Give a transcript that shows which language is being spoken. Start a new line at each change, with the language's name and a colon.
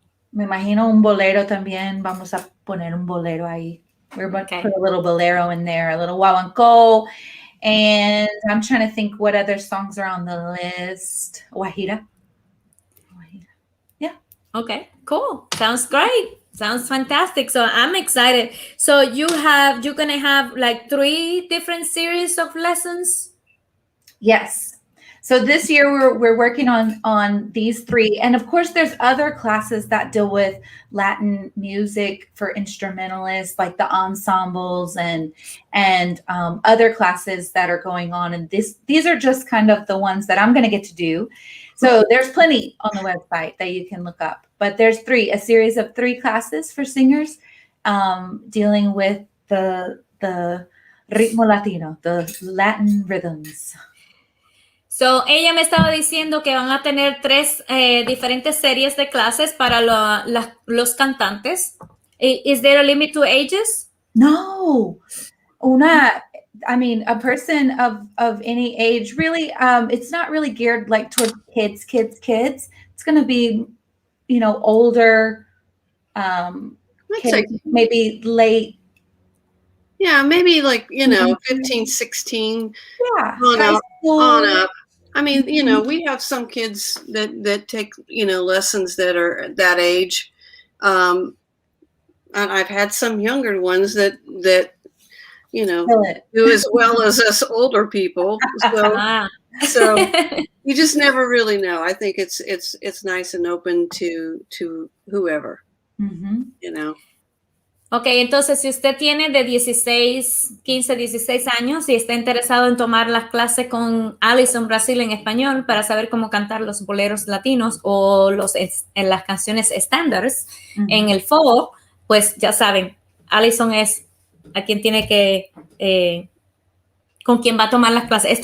Spanish: Me imagino un bolero también. Vamos a poner un bolero ahí.
English: We're going to put a little bolero in there, a little guaguancó. And I'm trying to think what other songs are on the list. Guajira. Yeah. Okay, cool. Sounds great. Sounds fantastic. So I'm excited. So you're going to have like 3 different series of lessons? Yes. So this year we're working on these 3, and of course there's other classes that deal with Latin music for instrumentalists, like the ensembles and other classes that are going on. And these are just kind of the ones that I'm going to get to do. So there's plenty on the website that you can look up. But there's a series of 3 classes for singers dealing with the ritmo latino, the Latin rhythms.
Spanish: So, ella me estaba diciendo que van a tener 3 diferentes series de clases para los cantantes.
English: Is there a limit to ages? No. A person of any age, really, it's not really geared like towards kids. It's going to be, older, kids, like, maybe late. Yeah, maybe like, 15, 16. Yeah. On up. I mean, you know, we have some kids that take, you know, lessons that are that age. And I've had some younger ones that you know, do as well as us older people. So you just never really know. I think it's nice and open to whoever, you know.
Spanish: Ok, entonces si usted tiene de 16, 15, 16 años y está interesado en tomar las clases con Allison Brazil en español para saber cómo cantar los boleros latinos o en las canciones estándares en el folk, pues ya saben, Allison es a quien tiene que, con quien va a tomar las clases.